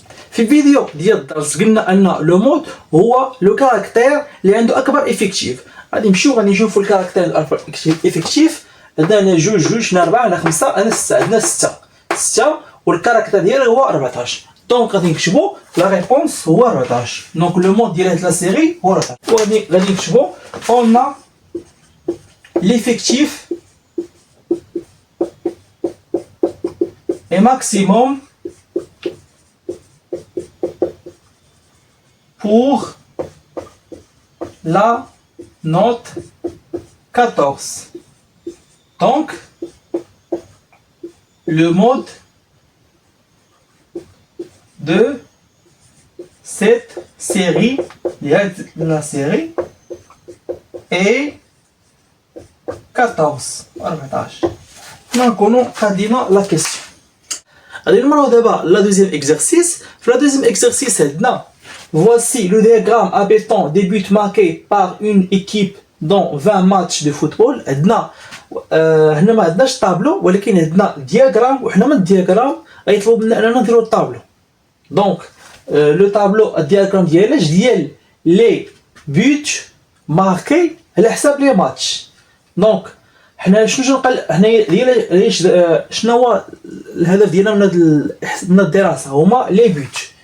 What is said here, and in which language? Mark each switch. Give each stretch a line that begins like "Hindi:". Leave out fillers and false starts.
Arabic: في الفيديو ديال الدرس قلنا ان لو مود هو لو كاركتير اللي عنده اكبر افكتيف. غادي نمشيو غادي نشوفوا الكاركتير الاكبر افكتيف. عندنا جوج هنا 4 هنا 5 هنا 6. عندنا 6 والكاركتير ديالها هو 14. دونك غادي نكتبوا لا ريبونس هو 14. دونك لو مود ديال هاد لا سيري هو 14. وغادي نكتبوا اون ا
French: l'effectif est maximum pour la note 14. Donc, le mode de cette série, la série
Arabic: اي 14. حنا نكونو قادينا لا كيسيون. غادي نمرو دابا لا دوزيام اكزرسيس. في لا دوزيام اكزرسيس عندنا
French: voici le diagramme abétant des buts marqués par une équipe dans 20 matchs de football.
Arabic: عندنا هنا ما عندناش طابلو ولكن عندنا دياغرام، وحنا من الدياغرام غيطلب منا اننا نديرو الطابلو. دونك لو طابلو الدياغرام ديالاش ديال لي بوت ماركي على حساب لي ماتش. دونك حنا شنو نقل هنايا ديال شنو هو الهدف ديالنا من الدراسه؟ هما لي بوت.